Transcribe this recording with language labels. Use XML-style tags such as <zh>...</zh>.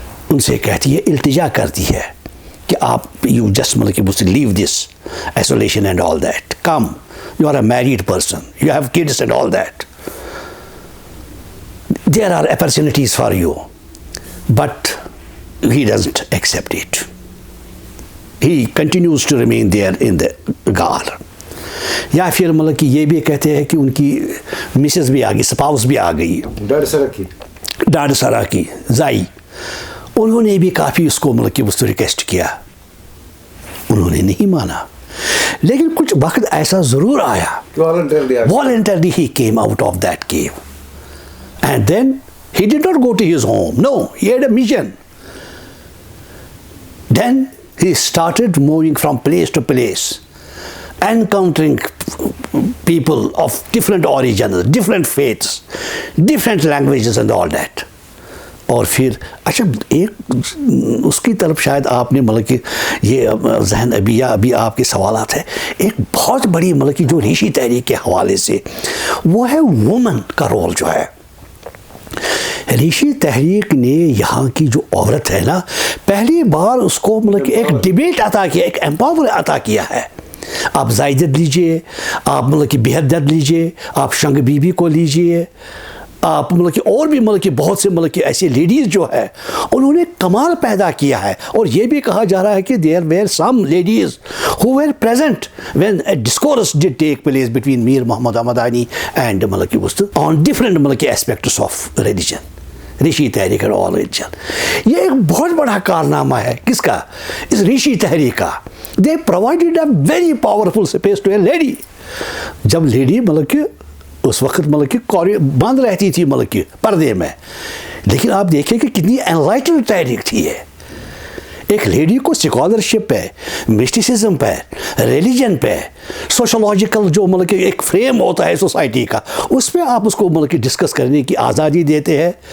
<ur>ان سے کہتی ہے, التجا کرتی ہے کہ آپ</ur> <en>you just</en> <ur>مطلب کہ</ur> <en>Leave this isolation and all that, come you are a married person, you have kids and all that, there are opportunities for you, but he doesn't accept it. He continues to remain there in the غار.</en> <ur>یا پھر مطلب کہ یہ بھی کہتے ہیں کہ ان کی مسز بھی آ گئی, سپاؤس بھی آ گئی, ڈاڈ سرا کی زائی, انہوں نے بھی کافی اس کو مطلب کہ اس کو ریکویسٹ کیا, انہوں نے نہیں مانا. لیکن کچھ وقت ایسا ضرور آیا,</ur> <en>voluntarily he came out of that cave, and then he did not go to his home. No, he had a mission. Then he started moving from place to place, encountering people of different origins, different faiths, different languages and all that.</en> <ur>اور پھر اچھا ایک اس کی طرف شاید آپ نے مطلب کہ یہ ذہن ابھی آپ کے سوالات ہیں, ایک بہت بڑی مطلب کہ جو ریشی تحریک کے حوالے سے وہ ہے وومن کا رول جو ہے. ریشی تحریک نے یہاں کی جو عورت ہے نا, پہلی بار اس کو مطلب کہ ایک ڈیبیٹ عطا کیا, ایک ایمپاور عطا کیا ہے. آپ زائدت لیجئے, آپ مطلب کہ بہدت لیجئے, آپ شنگ بی بی کو لیجئے, آپ مطلب کہ اور بھی مطلب کہ بہت سے مطلب کہ ایسی لیڈیز جو ہے انہوں نے کمال پیدا کیا ہے. اور یہ بھی کہا جا رہا ہے کہ</ur> <en>there were some ladies who were present when a discourse did take place between Mir Muhammad Ahmadani and</en> <ur>مطلب کہ</ur> <en>on different مطلب کہ aspects of religion,</en> <ur>ریشی تحریک اور</ur> <en>all religion.</en> <ur>یہ ایک بہت بڑا کارنامہ ہے کس کا, اس ریشی تحریک کا.</ur> <en>They provided a very powerful space to a lady.</en> <ur>جب لیڈی مطلب کہ اس وقت مطلب کہ بند رہتی تھی مطلب کہ پردے میں, لیکن آپ دیکھیں کہ کتنی انلائٹنڈ تحریک تھی ہے. ایک لیڈی کو اسکالرشپ پہ, مسٹیسزم پہ, ریلیجن پہ, سوشولوجیکل جو مطلب کہ ایک فریم ہوتا ہے سوسائٹی کا, اس پہ آپ اس کو مطلب کہ ڈسکس کرنے کی آزادی دیتے ہیں.</ur>